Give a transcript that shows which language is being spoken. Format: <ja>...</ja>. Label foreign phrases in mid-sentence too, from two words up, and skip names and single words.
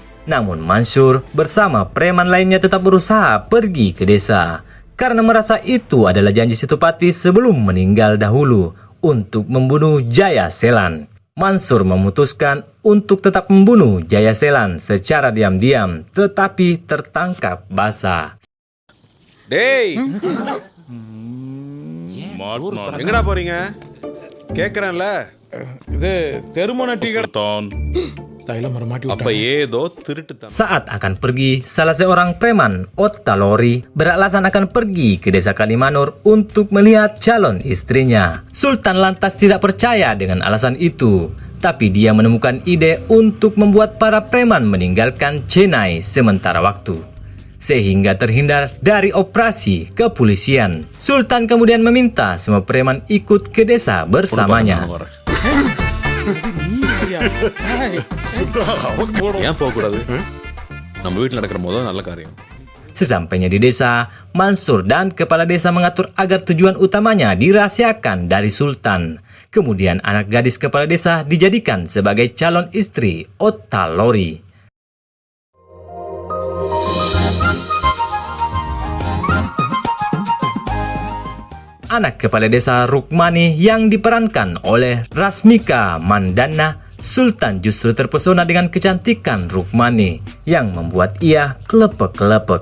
<id>Namun Mansur bersama preman lainnya tetap berusaha pergi ke desa. Karena merasa itu adalah janji Setupati sebelum meninggal dahulu untuk membunuh Jaya Selan. Mansur memutuskan untuk tetap membunuh Jaya Selan secara diam-diam, tetapi tertangkap basah.</id> <ta>டேய் எங்கடா போறீங்க கேக்குறேன்ல இது தெருமோன டீ கடை அப்ப ஏதோ திருட்டு</ta> <id>Saat akan pergi, salah seorang preman, Otta Lori, beralasan akan pergi ke desa Kalimanur untuk melihat calon istrinya. Sultan lantas tidak percaya dengan alasan itu, tapi dia menemukan ide untuk membuat para preman meninggalkan Chennai sementara waktu, sehingga terhindar dari operasi kepolisian. Sultan kemudian meminta semua preman ikut ke desa bersamanya.</id> <ta>ஏன் போக கூடாது நம்ம வீட்டுல நடக்கிற முதல் நல்ல காரியம்</ta> <id>Sesampainya di desa, Mansur dan kepala desa mengatur agar tujuan utamanya dirahasiakan dari Sultan. Kemudian anak gadis kepala desa dijadikan sebagai calon istri Otta Lori. Anak kepala desa Rukmani yang diperankan oleh Rasmika Mandana, Sultan justru terpesona dengan kecantikan Rukmani yang membuat ia kelepek-kelepek.</id>